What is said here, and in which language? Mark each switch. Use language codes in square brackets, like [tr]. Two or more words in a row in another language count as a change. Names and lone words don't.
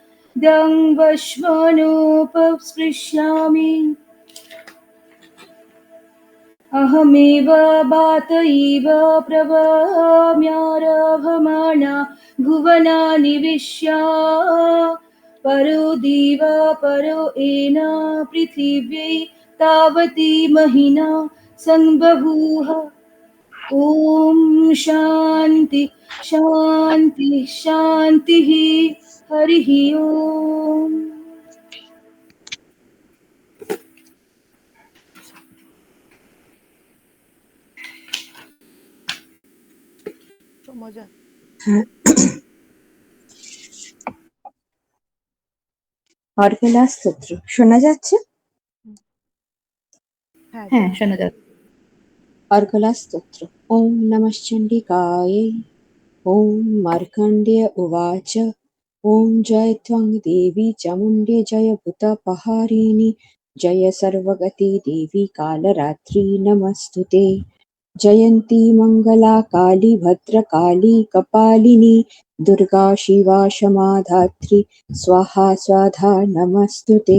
[sa] दङ्वश्वानोपस्पृश्यामि अहमेव बात इव प्रवम्यारभमाणा भुवनानि विश्या परो दिवा परो एन पृथिव्यै तावती महिना संबभूव। ॐ शान्ति शान्ति शान्तिः। हरिः ओम्। [bn] মজা। অর্গলা স্তোত্র শোনা যাচ্ছে? হ্যাঁ, শোনা যাচ্ছে। [sa] অর্গলা স্তোত্র। ওম নমঃ চণ্ডিকাयै। ওম মার্কण्डेय उवाच। ओम जय त्वं देवी चामुण्डे जय भूतपहारिणि जय सर्वगते देवी कालरात्रि नमस्तुते। जयन्ती मंगला काली भद्रकाली कपालिनी दुर्गा शिवा क्षमा धात्री स्वाहा स्वाधा नमस्तुते।